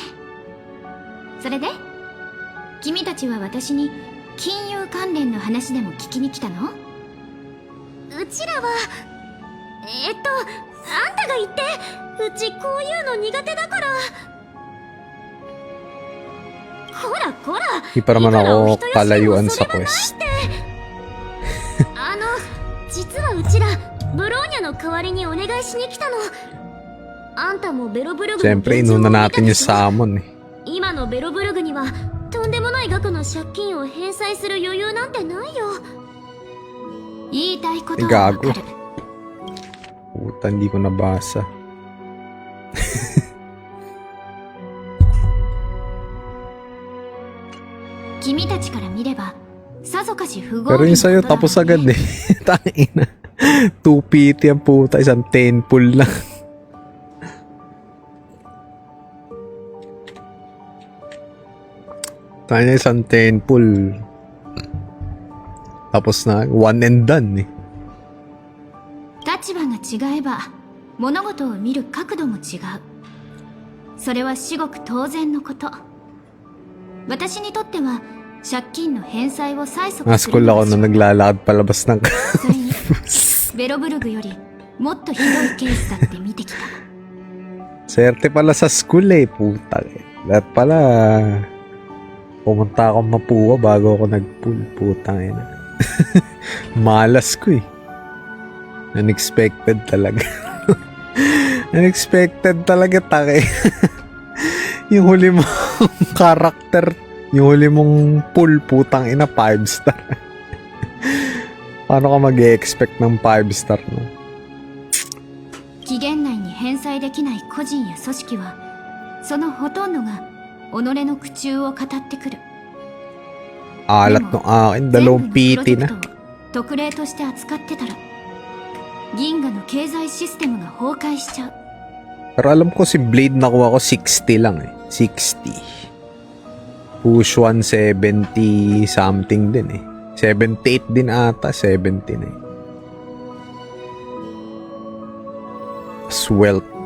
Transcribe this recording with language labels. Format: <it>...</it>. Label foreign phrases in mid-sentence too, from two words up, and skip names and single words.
<ja>それで君たちは私に金融関連の話でも聞きに来たの？うちらはあんたが言って。うちこういうの苦手だから。こらこら、</ja> <tl>Di pa naman ako kalayuan sa</tl> <ja>それはないっ</ja> <tl>quest.</tl> <ja>て。実はうちらブローニャの代わりにお願いしに来たの。あんたもベロブルグの</ja> <tl>Siyempre,</tl> <ja>現状を</ja> <tl>inuna</tl> <ja>見た</ja> <tl>natin</tl> <ja>で</ja> <tl>yung</tl> <ja>しょ。</ja> <tl>salmon eh.</tl> <ja>今のベロブルグにはとんでもない額の借金を返済する余裕なんてないよ。言いたいことはわかる。</ja> <tl>Puta, hindi ko nabasa.</tl> <ja>君たちから見ればさぞかし不合</ja> <tl>Pero</tl> <ja>理</ja> <tl>yung</tl> <ja>な</ja> <tl>sa'yo,</tl> <ja>ことだろ</ja> <tl>tapos</tl> <ja>うね。</ja> <tl>agad eh. Tangina. 2PT ang puta, isang 10 pull lang. Tangina, isang 10 pull. Tapos na,</tl> <en>one and done</en> <tl>eh.</tl> <ja>立場が違えば物事を見る角度も違う。それは至極当然のこと。私にとっては借金の返済を催促す</ja> <tl>School</tl> <ja>るの</ja> <tl>ako</tl> <ja>が</ja> <tl>na naglalakad palabas ng</tl> <ja>それにベロブルグよりもっとひどいケースだって見てきた。</ja> <tl>Swerte pala sa school eh, puta. Lahat pala, pumunta akong Mapua bago ako nag-pull, putang ina. Malas ko eh. Unexpected talaga. Unexpected talaga, take. Yung huli mong karakter, yung huli mong pull, putang ina, 5 star. Paano ka mag-e-expect ng 5 star, no?</tl> <ja>期限内に返済できない個人や組織はそのほとんどが己の苦衷を語ってくる。</ja> <tl>Alat ng akin, 2 PT な。</tl> <ja>特例として扱ってたら銀河の経済システムが崩壊しちゃう。</ja> <tl>Pero alam ko si Blade nakuha ko 60 lang eh. 60. Push 170 something din eh. 78 din ata, 70 na eh. Wealth.</tl>